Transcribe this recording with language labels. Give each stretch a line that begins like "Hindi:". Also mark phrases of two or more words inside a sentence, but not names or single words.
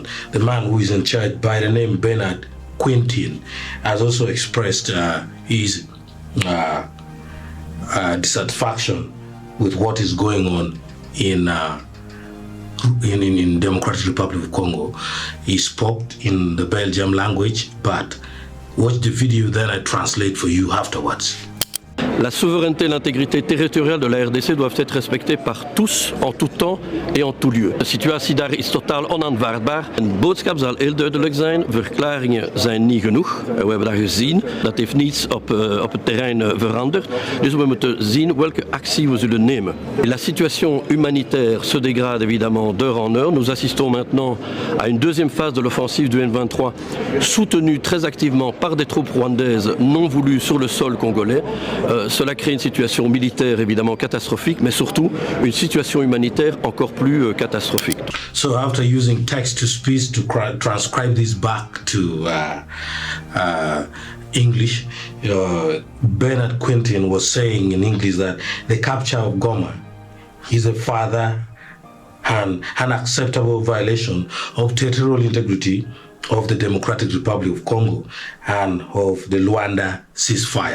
English: The man who is in charge, by the name Bernard Quintin, has also expressed his dissatisfaction with what is going on in Democratic Republic of Congo. He spoke in the Belgian language, but watch the video, then I translate for you afterwards.
French: La souveraineté et l'intégrité territoriale de la RDC doivent être respectées par tous, en tout temps en en tout lieu.
Dutch: De situatie daar is totaal onaanvaardbaar. Een boodschap zal heel duidelijk zijn. Verklaringen zijn niet genoeg. We hebben dat gezien. Dat heeft niets op het terrein veranderd. Dus we moeten zien welke actie we zullen nemen.
French: La situation humanitaire se dégrade évidemment d'heure en heure. Nous assistons maintenant à une deuxième phase de l'offensive du M23, soutenue très activement par des troupes rwandaises non voulues sur le sol congolais. Cela crée une situation militaire évidemment catastrophique, mais surtout une situation humanitaire encore plus catastrophique.
English: So after using text-to-speech to transcribe this back to English, Bernard Quintin was saying in English that the capture of Goma is a further and unacceptable violation of territorial integrity of the Democratic Republic of Congo and of the Luanda ceasefire.